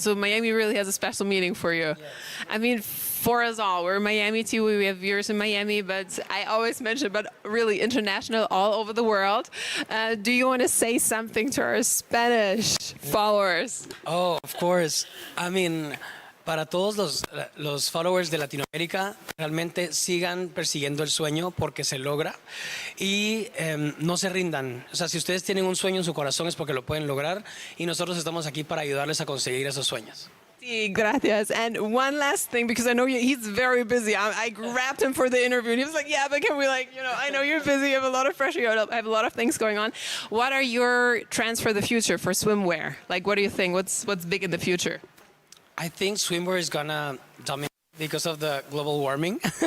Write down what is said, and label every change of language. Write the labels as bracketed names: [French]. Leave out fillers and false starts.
[English] So Miami really has a special meaning for you. Yes. I mean, for us all, we're Miami too. We have viewers in Miami, but I always mention, but really international, all over the world. Do you want to say something to our Spanish followers? Oh, of course. I mean, [Spanish] para todos los followers de Latinoamérica, realmente sigan persiguiendo el sueño porque se logra y no se rindan. O sea, si ustedes tienen un sueño en su corazón es porque lo pueden lograr y nosotros estamos aquí para ayudarles a conseguir esos sueños. Sí, gracias. [English] And one last thing, because I know he's very busy. I grabbed him for the interview, and he was like, "Yeah, but can we, like, I know you're busy. You have a lot of pressure. You have a lot of things going on. What are your trends for the future for swimwear? Like, what do you think? What's big in the future?" I think swimwear is gonna dominate because of the global warming.